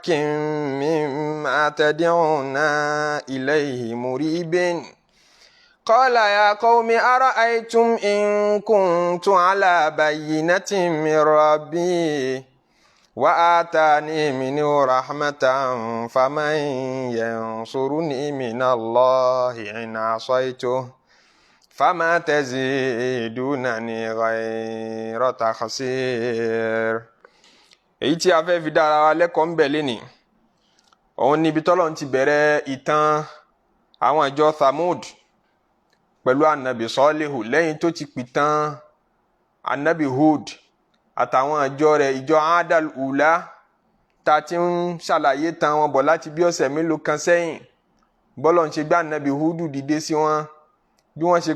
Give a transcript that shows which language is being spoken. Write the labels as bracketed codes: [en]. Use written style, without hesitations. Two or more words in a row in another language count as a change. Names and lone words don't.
[ar] مما تدعونا إليه مريب قال يا قوم أرأيتم إن كنت على بينة من ربي وآتاني منه رحمة فمن ينصرني من الله إن عصيته فما تزيدونني غير تخسير. [yo] èyí tí a fẹ́ fi dára wa lẹ́kọ̀ọ́ ń bẹ̀ lénìí òun níbi tọ́lọ́run ti bẹ̀rẹ̀ ìtàn àwọn ìjọ Thamud pẹ̀lú anabi Sọ́líhù lẹ́yìn tó ti pìtàn anabi Hud àtàwọn ìjọ rẹ̀ ìjọ Adal Ula ta ti ń ṣàlàyé tàn wọn bọ̀ láti bí ọ̀sẹ̀ mélòó kan sẹ́yìn bọ́lọ́run ṣe gbé anabi Hudu dìde sí wọn bí wọ́n ṣe